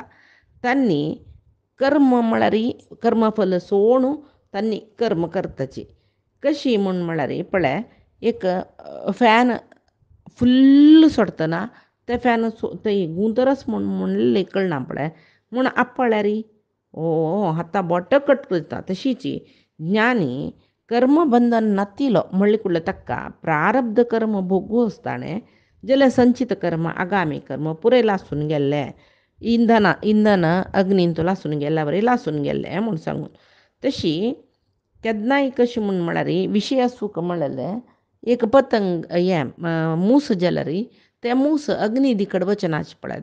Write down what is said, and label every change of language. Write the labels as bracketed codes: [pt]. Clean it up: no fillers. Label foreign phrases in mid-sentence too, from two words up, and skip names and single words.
[kok] तांणी कर्म म्हळ्यार कर्मफल सोडून तांणी कर्म करताची कशी म्हळ्यार पळय एक फॅन फुल्ल सोडटना ते फॅन थंय गुंतरस म्हणलें कळना पळय म्हूण आपल्यार आतां बोट कट करता तशीच ज्ञानी कर्मबंधन नातिलो म्हणलें कुठलें ताका प्रारब्ध कर्म भोगूं ताणें जाल्यार संचित कर्म आगामी कर्म पुराय लासून गेल्लें इंधन अग्नीन तो लासून गेल्या बरे लासून गेले म्हूण सांगून. तशी केन्नाय कशी म्हूण म्हळ्यार विशय सूख म्हणलें एक पतंग मूस जाला रे ते मूस अग्नी दिकड वचनाचे पळय.